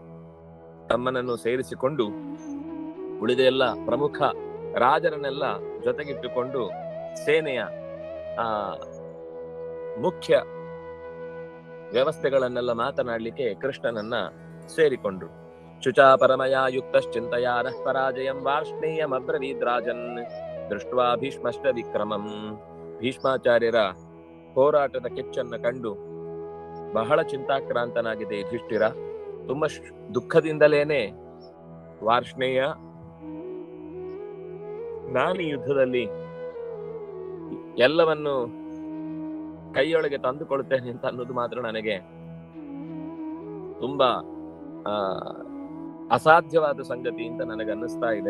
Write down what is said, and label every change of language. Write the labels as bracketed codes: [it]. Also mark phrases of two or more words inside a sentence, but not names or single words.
[kn] ತಮ್ಮನನ್ನು ಸೇರಿಸಿಕೊಂಡು ಉಳಿದ ಎಲ್ಲ ಪ್ರಮುಖ ರಾಜರನ್ನೆಲ್ಲ ಜೊತೆಗಿಟ್ಟುಕೊಂಡು ಸೇನೆಯ ಮುಖ್ಯ ವ್ಯವಸ್ಥೆಗಳನ್ನೆಲ್ಲ ಮಾತನಾಡ್ಲಿಕ್ಕೆ ಕೃಷ್ಣನನ್ನ ಸೇರಿಕೊಂಡ್ರು. [sa] ಶುಚಾ ಪರಮಯ ಯುಕ್ತಶ್ಚಿಂತಯಾ ನಃ ಪರಾಜಯಂ ವಾರ್ಷ್ಣೇಯಂ ಅಬ್ರವೀದ್ರಾಜನ್ ದೃಷ್ಟ್ವಾ ಭೀಷ್ಮಶ್ಚ ವಿಕ್ರಮಂ. [kn] ಭೀಷ್ಮಾಚಾರ್ಯರ ಹೋರಾಟದ ಕೆಚ್ಚನ್ನ ಕಂಡು ಬಹಳ ಚಿಂತಾಕ್ರಾಂತನಾಗಿದೆ ಯುಧಿಷ್ಠಿರ. ತುಂಬಾ ದುಃಖದಿಂದಲೇನೆ ವಾರ್ಷ್ಣೇಯ, ನಾನು ಈ ಯುದ್ಧದಲ್ಲಿ ಎಲ್ಲವನ್ನು ಕೈಯೊಳಗೆ ತಂದುಕೊಳ್ತೇನೆ ಅಂತ ಅನ್ನೋದು ಮಾತ್ರ ನನಗೆ ತುಂಬಾ ಅಸಾಧ್ಯವಾದ ಸಂಗತಿ ಅಂತ ನನಗೆ ಅನ್ನಿಸ್ತಾ ಇದೆ.